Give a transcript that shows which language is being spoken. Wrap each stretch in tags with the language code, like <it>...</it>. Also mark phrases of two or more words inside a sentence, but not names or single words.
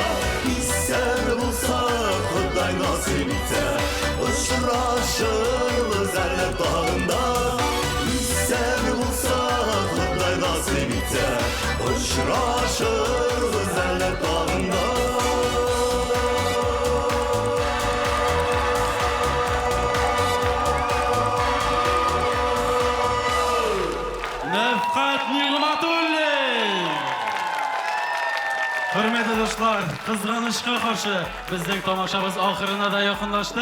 <kk>Исәні болса Құдай насip етсе, ұшырашырмыз әлі тағында. Исәні болса Құдай насip етсе, ұшырашырмыз әлі тағында.</kk> <uz>Nefqat Nig'matulli! Hurmatli do'stlar, qizg'anishga qarshi bizning tomoshabimiz oxirina da yaqinlashdi.</uz>